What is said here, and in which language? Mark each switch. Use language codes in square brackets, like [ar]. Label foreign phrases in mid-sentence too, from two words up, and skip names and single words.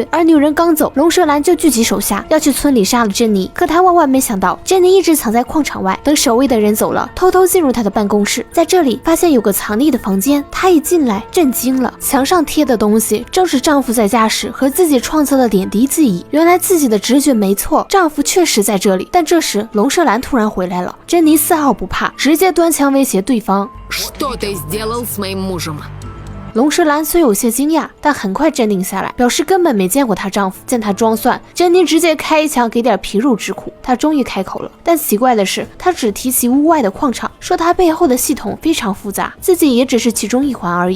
[zh] 而女人刚走，龙舌兰就聚集手下要去村里杀了珍妮。可他万万没想到，珍妮一直藏在矿场外，等守卫的人走了，偷偷进入他的办公室，在这里发现有个藏匿的房间。她一进来震惊了，墙上贴的东西正是丈夫在家时和自己创造的点滴记忆。原来自己的直觉没错，丈夫确实在这里。但这时龙舌兰突然回来了，珍妮丝毫不怕，直接端枪威胁对方。 [ru] Что ты сделал с моим мужем? [zh] 龙舌兰虽有些惊讶，但很快镇定下来，表示根本没见过她丈夫，见她装蒜。珍妮直接开一枪给点皮肉之苦。她终于开口了，但奇怪的是，她只提起屋外的矿场，说她背后的系统非常复杂，自己也只是其中一环而已。